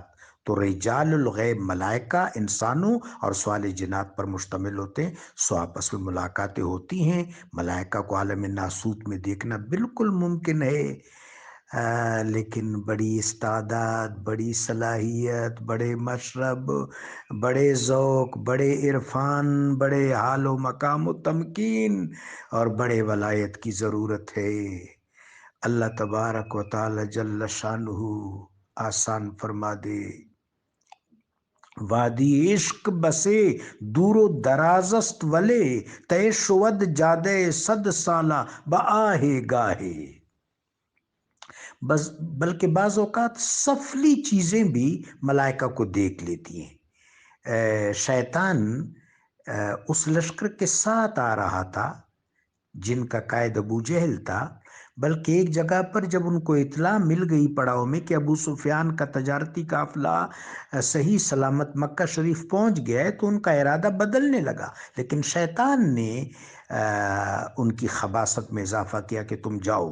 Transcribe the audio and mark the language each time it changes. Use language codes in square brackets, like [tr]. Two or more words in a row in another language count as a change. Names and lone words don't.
[ur] تو رجال الغیب ملائکہ انسانوں اور صالح جنات پر مشتمل ہوتے ہیں۔ سو آپس میں ملاقاتیں ہوتی ہیں۔ ملائکہ کو عالم ناسوت میں دیکھنا بالکل ممکن ہے، لیکن بڑی استعداد، بڑی صلاحیت، بڑے مشرب، بڑے ذوق، بڑے عرفان، بڑے حال و مقام و تمکین اور بڑے ولایت کی ضرورت ہے۔ [ar] اللہ تبارک و تعالی جل شانہ [ur] آسان فرما دے۔ [fa] وادی عشق بسے دور و درازست ولے، تے شود جادے 100 سالہ بآہ گاہے۔ [ur] بلکہ بعض اوقات سفلی چیزیں بھی ملائکہ کو دیکھ لیتی ہیں۔ شیطان اس لشکر کے ساتھ آ رہا تھا جن کا قائد ابو جہل تھا، بلکہ ایک جگہ پر جب ان کو اطلاع مل گئی پڑاؤ میں کہ ابو سفیان کا تجارتی قافلہ صحیح سلامت مکہ شریف پہنچ گیا ہے، تو ان کا ارادہ بدلنے لگا، لیکن شیطان نے ان کی خباثت میں اضافہ کیا کہ تم جاؤ۔